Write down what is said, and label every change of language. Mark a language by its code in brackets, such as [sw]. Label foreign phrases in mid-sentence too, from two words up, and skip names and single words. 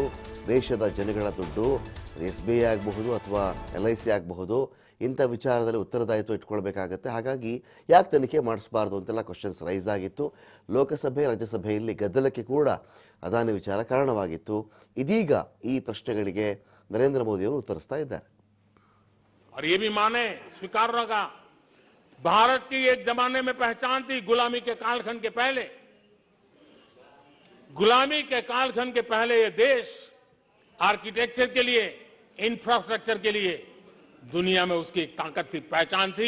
[kn] ದೇಶದ ಜನಗಳ ದುಡ್ಡು, SBI ಆಗಬಹುದು ಅಥವಾ LIC ಆಗಬಹುದು. ಇಂಥ ವಿಚಾರದಲ್ಲಿ ಉತ್ತರದಾಯಿತ್ವ ಇಟ್ಕೊಳ್ಬೇಕಾಗತ್ತೆ. ಹಾಗಾಗಿ ಯಾಕೆ ತನಿಖೆ ಮಾಡಿಸಬಾರ್ದು ಅಂತೆಲ್ಲ [en] questions raise [kn] ಆಗಿತ್ತು. ಲೋಕಸಭೆ ರಾಜ್ಯಸಭೆಯಲ್ಲಿ ಗದ್ದಲಕ್ಕೆ ಕೂಡ ಅದಾನಿ ವಿಚಾರ ಕಾರಣವಾಗಿತ್ತು. ಇದೀಗ ಈ ಪ್ರಶ್ನೆಗಳಿಗೆ ನರೇಂದ್ರ ಮೋದಿ ಅವರು ಉತ್ತರಿಸ್ತಾ ಇದ್ದಾರೆ. [hi] और ये भी माने स्वीकार होगा, भारत की एक जमाने में पहचान थी गुलामी के कालखंड के पहले। गुलामी के कालखंड के पहले ये देश आर्किटेक्चर के लिए, इंफ्रास्ट्रक्चर के लिए दुनिया में उसकी एक ताकत थी, पहचान थी।